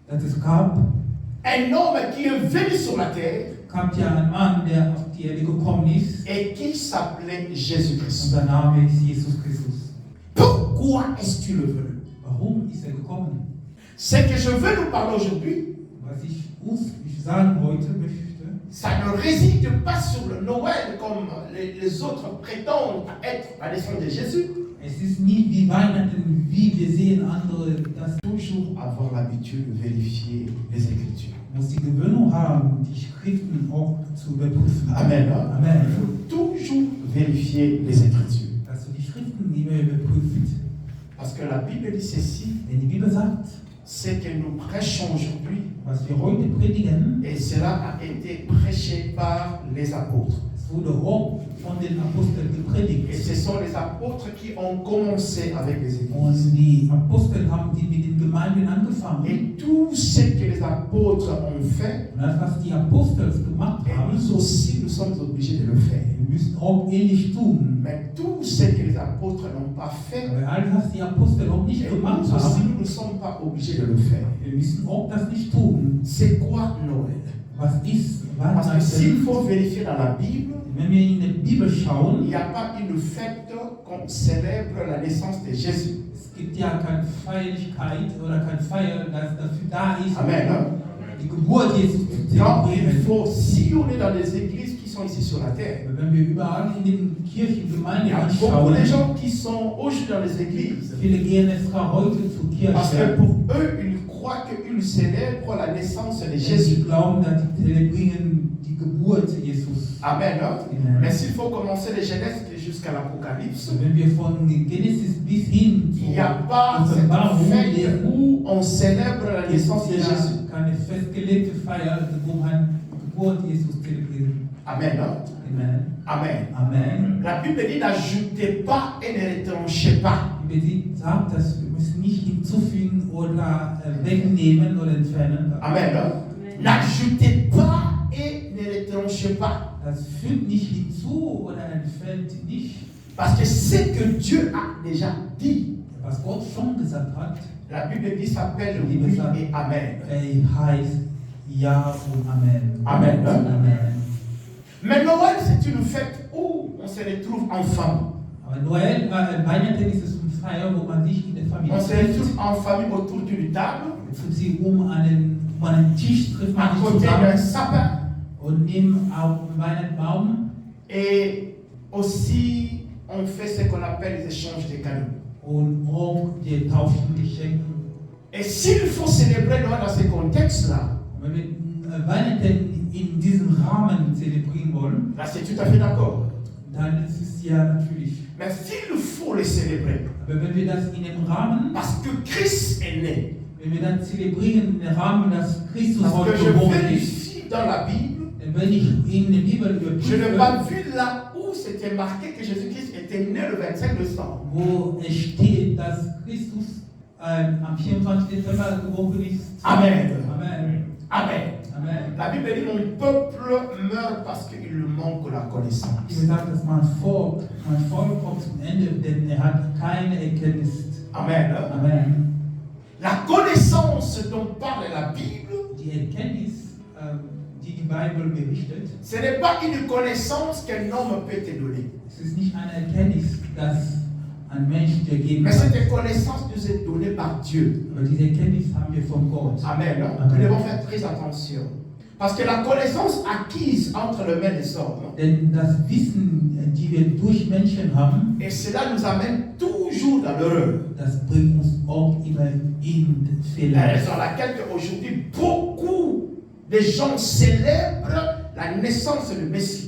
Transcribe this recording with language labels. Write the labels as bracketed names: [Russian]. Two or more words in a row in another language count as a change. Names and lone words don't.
[German] dass es gab [French] un homme qui est venu sur la terre [German] ja einen Mann, der auf die Erde gekommen ist. [French] et qui s'appelait Jésus-Christ. [German] Und sein Name ist Jesus Christus. [French] Pourquoi est-il venu? [German] Warum ist gekommen? [French] Ce que je veux nous parler aujourd'hui, [German] Was ich sagen heute möchte, [French] ça ne réside pas sur le Noël comme les autres prétendent être la naissance de Jésus. [German] es ist nicht wie Weihnachten, wie wir sehen andere, das [French] Toujours avoir l'habitude de vérifier les Écritures. [German] muss die Gewöhnung haben, die Schriften auch zu überprüfen. [French] Amen. [German] Amen. [French] Il faut toujours vérifier les Écritures. [German] Dass du die Schriften immer überprüfst. [French] Parce que la Bible dit ceci, [German] Wenn die Bibel sagt, [French] c'est que nous prêchons aujourd'hui, [German] was wir heute predigen, [French] et cela a été prêché par les apôtres. [German] es wurde auch von den Aposteln [French] Et [German] gepredigt. [French] ce sont les apôtres qui ont commencé avec les églises. [German] Und die Apostel haben die mit den Gemeinden angefangen. [French] Et tout ce que les apôtres ont fait, [German] Und das, was die Apostel gemacht [French] et [German] haben, [French] nous aussi, nous sommes obligés de le faire. [German] wir müssen auch ähnlich tun. [French] Mais tout ce que les apôtres n'ont pas fait, [German] Aber alles, was die Apostel auch nicht [French] et [German] gemacht [French] nous aussi, [German] haben, [French] nous ne sommes pas obligés de le faire. [German] wir müssen auch das nicht tun. [French] C'est quoi Noël? [German] Was ist [French] Parce que s'il [German] Weihnachten? [French] faut vérifier dans la Bible, [German] Wenn wir in der Bibel [French] il [German] schauen, [French] n'y a pas une fête qu'on célèbre la naissance de Jésus. [German] es gibt ja keine Feierlichkeit oder keine Feier, das dafür da ist, [French] Amen. Hein? [German] die Geburt Jesus zu [French] Donc, il [German] zelebrieren. [French] faut, si on est dans les églises qui sont ici sur la terre, [German] Aber wenn wir überall in den Kirchen, [French] il y [German] Gemeinden [French] a beaucoup de [German] anschauen, [French] gens qui sont aujourd'hui dans les églises. [German] viele gehen extra heute zur [French] Parce que [German] Kirche, [French] pour eux, ils croient qu'ils célèbrent la naissance de [German] denn [French] Jésus. [German] sie glauben, dass sie zelebrieren die Geburt Jesus. [French] Amen. Hein? [German] Amen. [French] Mais s'il faut commencer de Genèse jusqu'à l'Apocalypse, [German] Wenn wir von Genesis bis hin [French] il n'y [German] zur [French] a pas cette [German] Offenbarung [French] fête [German] lesen, [French] où on célèbre la [German] gibt [French] naissance de [German] es ja [French] Jésus. [German] keine festgelegte Feier, wo man die Geburt Jesus zelebriert. [French] Amen. Hein? [German] Amen. Amen. Amen. [French] La Bible dit n'ajoutez pas et ne retranchez pas. [German] Die Bibel sagt, dass wir müssen nicht hinzufügen oder wegnehmen oder entfernen. [French] Amen. Hein? N'ajoutez pas et ne retranchez pas. [German] Das fügt nicht hinzu oder entfernt nicht. [French] Parce que ce que Dieu a déjà dit, [German] Was Gott schon gesagt hat, [French] la Bible dit s'appelle oui et Amen. [German] heißt Ja und Amen. [French] Amen. [German] Amen. [French] Mais Noël, c'est une fête où on se retrouve en famille. [German] Aber Noel, Weihnachten ist es eine Feier, wo man sich in der Familie [French] On se [German] trifft. [French] retrouve en famille autour d'une table, [German] Trifft sie um einen Tisch, trifft [French] à [German] man sich [French] côté d'un [German] zusammen [French] sapin. [German] und neben auf dem Weihnachtsbaum. [French] Et aussi, on fait ce qu'on appelle les échanges de cadeaux. [German] Und auch die tauschen Geschenke. [French] Et s'il faut célébrer Noël dans ce contexte-là, [German] Wenn wir Weihnachten in diesem Rahmen zelebrieren wollen, [French] là c'est tout à fait d'accord. [German] dann ist es ja natürlich. [French] Mais s'il faut le célébrer, [German] Aber wenn wir das in dem Rahmen, [French] parce que Christ est né, [German] wenn wir das zelebrieren, in dem Rahmen, dass Christus [French] parce [German] heute [French] que je [German] geboren ist, [French] vérifie dans la Bible, [German] dann wenn ich in der Bibel [French] je n'ai [German] überprüfe, [French] pas vu là où c'était marqué que Jésus-Christ était né le 25 décembre. [German] wo es steht, dass Christus am 24. Dezember geboren ist. [French] Amen. [German] Amen. [French] Amen. [German] Amen. [French] La Bible dit mon peuple meurt parce qu'il lui manque la connaissance. [German] Die Bibel sagt, dass mein Volk kommt zum Ende, denn er hat keine Erkenntnis. [French] Amen. [German] Amen. [French] La connaissance dont parle la Bible, [German] Die Erkenntnis, die die Bibel berichtet, [French] ce n'est pas une connaissance qu'un homme peut te donner. [German] es ist nicht eine Erkenntnis, dass ein Mensch dir geben [French] Mais [German] kann. [French] cette connaissance nous est donnée par Dieu. [German] Aber diese Erkenntnis haben wir von Gott. Amen. [French] Nous devons faire très attention. Parce que la connaissance acquise entre les mains des hommes, [German] Denn das Wissen, die wir durch Menschen haben, [French] et cela nous amène toujours dans l'erreur. [German] das bringt uns auch immer in [French] La [German] Fehler. [French] raison aujourd'hui beaucoup de gens célèbrent la naissance du Messie.